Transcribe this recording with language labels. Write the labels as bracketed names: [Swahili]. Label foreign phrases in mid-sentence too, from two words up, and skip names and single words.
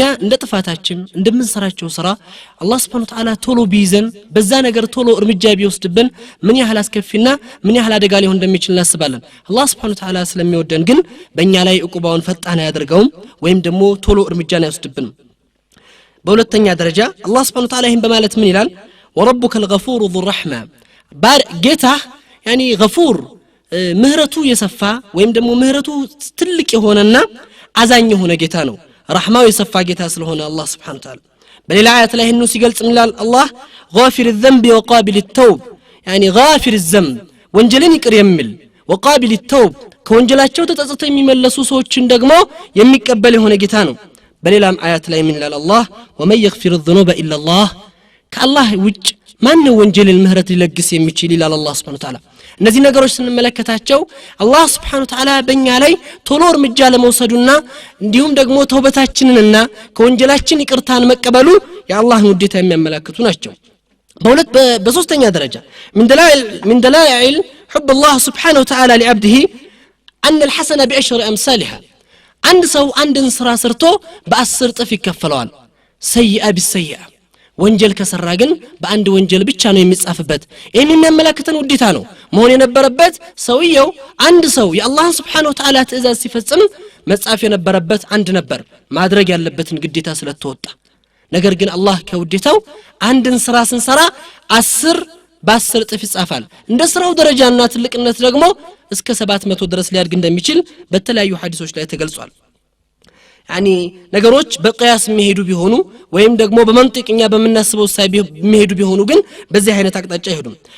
[Amharic] እንደ ጥፋታችን እንደምንሰራቸው ስራ አላህ [Arabic] سبحانه وتعالى [Amharic] ቶሎ ቢይዘን በዛ ነገር ቶሎ እርምጃ ቢወስድብን ምን ያህል አስከፊና ምን ያህል አደጋ ሊሆን እንደሚችል እናስባለን አላህ [Arabic] سبحانه وتعالى [Amharic] ስለሚወደን ግን በእኛ ላይ ዑቁባውን ፈጣን ያደርገውም ወይም ደግሞ ቶሎ እርምጃን አይወስድብንም በሁለተኛ ደረጃ አላህ [Arabic] سبحانه وتعالى [Amharic] ይህን በማለት ምን ይላል [Arabic] وربك الغفور ذو الرحمة [Amharic] ጌታ يعني غفور ምህረቱ የሰፋ ወይም ደግሞ ምህረቱ ትልቅ የሆነና አዛኝ የሆነ ጌታ ነው ረህማው የሰፋ ጌታ ስለሆነ አላህ [Arabic] سبحانه وتعالى [Amharic] በሌላ አያት ላይ ነው ሲገልጽ ምን ይላል አላህ [Arabic] غافر الذنب وقابل التوب يعني غافر الذنب [Amharic] ወንጀልን ይቅር የሚል [Arabic] وقابل التوب [Amharic] ከወንጀላቸው ተጸጽተው የሚመለሱ ሰዎችን ደግሞ የሚቀበል የሆነ ጌታ ነው በሌላም አያት ላይ ምን ይላል አላህ [Arabic] ومن يغفر الذنوب الا الله [Amharic] ከአላህ ውጭ ማን ነው ወንጀልን ምህረት ሊለግስ የሚችል ይላል አላህ [Arabic] سبحانه وتعالى [Amharic] እነዚህ ነገሮች ስንመለከታቸው አላህ [Arabic] سبحانه وتعالى [Amharic] በእኛ ላይ ቶሎ እርምጃ ለመውሰዱና እንዲሁም ደግሞ ተውበታችንንና ከወንጀላችን ይቅርታን መቀበሉ የአላህን ውዴታ የሚያመለክቱ ናቸው በሶስተኛ ደረጃ [Arabic] من دلائل حب الله سبحانه وتعالى لعبده أن الحسنة بعشر أمثالها [Amharic] አንድ ሰው አንድን ስራ ሰርቶ በ10 ጥፍ ይከፈለዋል [Arabic] سيئة بالسيئة ወንጀል [Amharic] ከሰራ ግን በአንድ ወንጀል ብቻ ነው የሚጻፍበት ይሄን የሚያመለክተን ውዴታ ነው መሆን የነበረበት ሰውየው አንድ ሰው የአላህን Subhanahu Wa Ta'ala ትእዛዝ ሲፈጽም መጻፍ የነበረበት አንድ ነበር ማድረግ ያለበትን ግዴታ ስለተወጣ ነገር ግን አላህ ከውዴታው አንድን ስራ ስንሰራ 10 በ10 ጥፍ ይጻፋል እንደ ስራው ደረጃና ትልቅነት ደግሞ እስከ 700 ድረስ ሊያድግ እንደሚችል በተለያዩ ሐዲሶች ላይ ተገልጿል يعني ነገሮች በقያስ የሚሄዱ ቢሆኑ ወይም ደግሞ በመንጥቅኛ በመናስበው ሳይ የሚሄዱ ቢሆኑ ግን በዚህ አይነት አቅጣጫ ይሄዱም